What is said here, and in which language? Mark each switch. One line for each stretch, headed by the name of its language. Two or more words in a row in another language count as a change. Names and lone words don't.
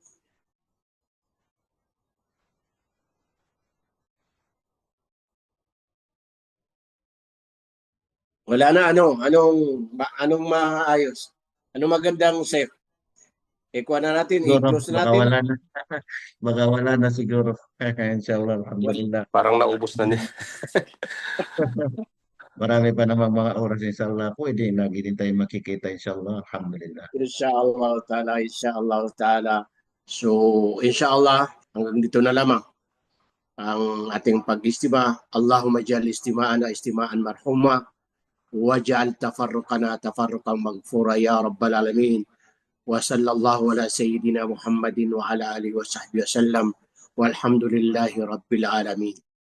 Filipino: Wala na, anong maayos? Anong magandang safe? Ikuha na natin, Siguro, i-close baka natin. wala na. Baka wala na siguro.
Arabic: إن شاء الله، الحمد لله.
Filipino: Parang naubos na niya. Marami pa namang mga oras inshallah. Pwede lagi din tayo makikita inshallah. Alhamdulillah.
Arabic: إن شاء الله تعالى. So, إن شاء الله,
Filipino: hanggang dito na lamang ang ating pag-istima.
Arabic: اللهم اجعل استماعنا استماعا مرحوما واجعل تفرقنا تفرقا مغفورا يا رب العالمين. وصلى الله على سيدنا محمد وعلى آله وصحبه وسلم. والحمد لله رب العالمين.